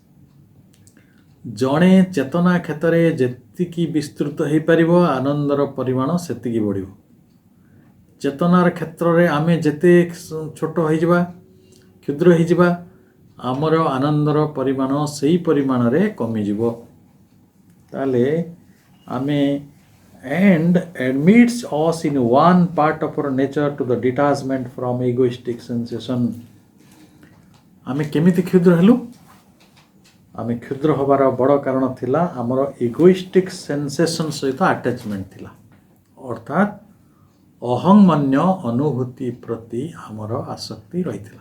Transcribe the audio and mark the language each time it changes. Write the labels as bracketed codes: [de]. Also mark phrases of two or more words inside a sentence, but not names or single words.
[or] ଜଣେ ଚେତନା କ୍ଷେତ୍ରରେ ଯେତିକି ବିସ୍ତୃତ ହୋଇପାରିବ, ଆନନ୍ଦର ପରିମାଣ ସେତିକି ବଢ଼ିବ। ଚେତନାର କ୍ଷେତ୍ରରେ ଆମେ ଯେତେ ଛୋଟ ହୋଇଯିବା, କ୍ଷୁଦ୍ର ହୋଇଯିବା, ଆମର ଆନନ୍ଦର ପରିମାଣ ସେଇ ପରିମାଣରେ କମିଯିବ। ତାହେଲେ ଆମେ [en] and admits us in one part of our nature to the detachment from egoistic sensation. [or] ଆମେ କେମିତି କ୍ଷୁଦ୍ର ହେଲୁ? ଆମେ କ୍ଷୁଦ୍ର ହେବାର ବଡ଼ କାରଣ ଥିଲା ଆମର [en] egoistic sensation [or] ସହିତ ଆଟାଚମେଣ୍ଟ ଥିଲା। ଅର୍ଥାତ୍ ଅହଂମନ୍ୟ ଅନୁଭୂତି ପ୍ରତି ଆମର ଆସକ୍ତି ରହିଥିଲା।